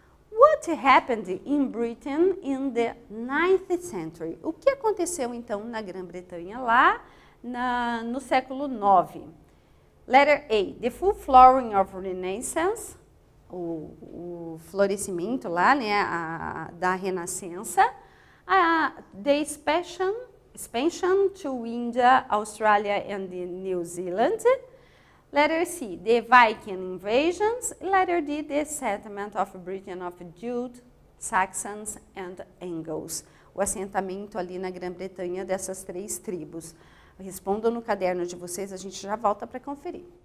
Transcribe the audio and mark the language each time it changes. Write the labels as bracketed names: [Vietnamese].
[English] What happened in Britain in the 9th century? [Portuguese] O que aconteceu, então, na Grã-Bretanha lá no século IX? [English] Letter A, the full flowering of Renaissance, [Portuguese] o florescimento lá, né, da Renascença. [English] The expansion to India, Australia and New Zealand. Letter C, the Viking invasions. Letter D, the settlement of Britain of Jutes, Saxons and Angles. [Portuguese] O assentamento ali na Grã-Bretanha dessas 3 tribos. Respondam no caderno de vocês, a gente já volta para conferir.